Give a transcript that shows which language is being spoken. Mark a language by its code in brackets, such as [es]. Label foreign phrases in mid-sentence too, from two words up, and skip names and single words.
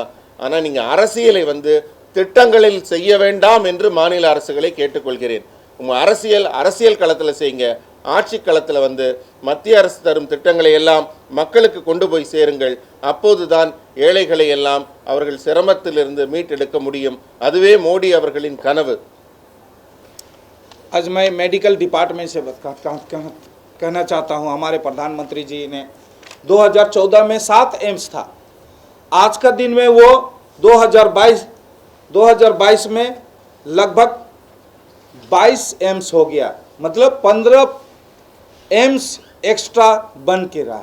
[ta] ஆனால் நீங்கள் அரசியலை வந்து திட்டங்களில் செய்ய வேண்டாம் என்று மாநில அரசுகளை கேட்டுக்கொள்கிறேன். உங்கள் அரசியல் களத்தில் செய்யுங்க. ஆட்சி களத்தில் வந்து மத்திய அரசு தரும் திட்டங்களை எல்லாம் மக்களுக்கு கொண்டு போய் சேருங்கள். அப்போதுதான் ஏழைகளை எல்லாம் அவர்கள் சிரமத்திலிருந்து மீட்டெடுக்க முடியும். அதுவே மோடி அவர்களின் கனவு. [hi] आज मैं मेडिकल डिपार्टमेंट से कहना चाहता हूँ, हमारे प्रधानमंत्री जी ने 2014 में 7 एम्स था, आज का दिन में वो 2022 में लगभग 22 एम्स हो गया, मतलब 15 एम्स एक्स्ट्रा बन के रहा।